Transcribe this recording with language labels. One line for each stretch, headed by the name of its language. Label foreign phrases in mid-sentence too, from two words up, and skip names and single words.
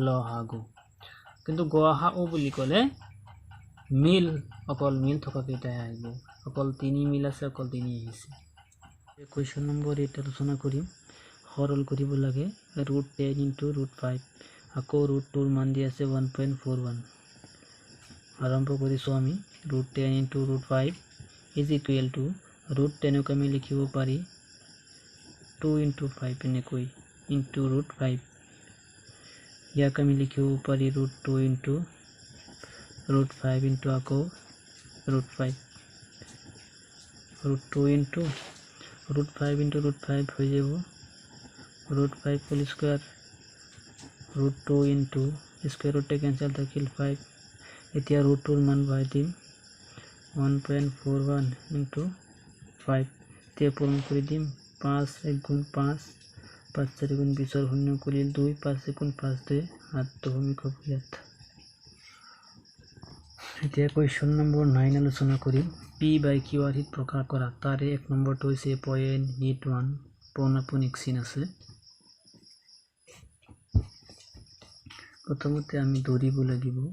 Assamese: কিন্তু গ, হা, ও বুলি ক'লে মিল অকল মিল থকা কেইটাহে আহিব অকল 3 মিল আছে অকল 3 আহিছে কুৱেশ্যন নম্বৰ 8 আলোচনা কৰিম সৰল কৰিব লাগে √10 * √5 আকৌ √2 ৰ মান দি আছে 1.41 আৰম্ভ কৰিছো আমি √10 * √5
English: is equal to
Assamese: √10 ক আমি লিখিব পাৰি 2 * 5 এনেকৈ into √5 ইয়াক আমি লিখিব পাৰি √2 into √5 into আকৌ √5 √2 into √5 into √5 হৈ যাব √5
English: whole square
Assamese: √2 into
English: square root cancel
Assamese: থাকিল 5 এতিয়া √2 ৰ মান ভৰাই দিম 1.41 into 5 এতিয়া পূৰণ কৰি দিম 5 1 গুণ 5 5 4 গুণ 20 ৰ শূন্য কৰিল 2 5 গুণ 5 2 7 দশমিক হ'ব ইয়াত এতিয়া কুৱেশ্যন নম্বৰ 9 আলোচনা কৰিম p/q আৰ্হিত প্ৰকাশ কৰা তাৰে 1 নম্বৰটো হৈছে 0.81 পৌনঃপুনিক চিন আছে প্ৰথমতে আমি দৌৰিব লাগিব